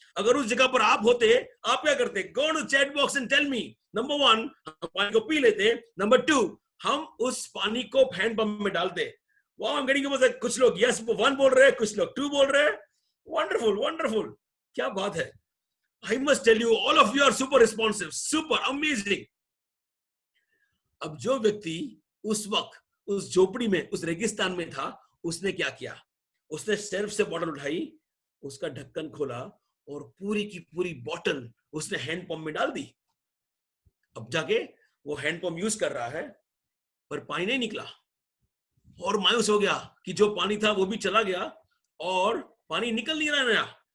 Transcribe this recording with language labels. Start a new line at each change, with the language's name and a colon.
Hindi: अगर उस जगह पर आप होते, आप क्या करते?
English: Go to chat box and tell me.
Hindi: Number 1, हम पानी को पी लेते। नंबर 2, हम उस पानी को हैंडपंप में डालते।
English: wow, I am getting,
Hindi: कुछ लोग यस 1 बोल रहे हैं, कुछ लोग 2 बोल रहे हैं। वंडरफुल, वंडरफुल, क्या बात है।
English: I must tell you, all of you are super responsive, super amazing.
Hindi: अब जो व्यक्ति उस वक्त उस झोपड़ी में, उस रेगिस्तान में था, उसने क्या किया? उसने शेल्फ से बोतल उठाई, उसका ढक्कन खोला, और पूरी की पूरी बोतल उसने हैंडपंप में डाल दी। अब जाके वो हैंडपंप यूज कर रहा है, पर पानी नहीं निकला, और मायूस हो गया कि जो पानी था वो भी चला गया और पानी निकल नहीं रहा नया।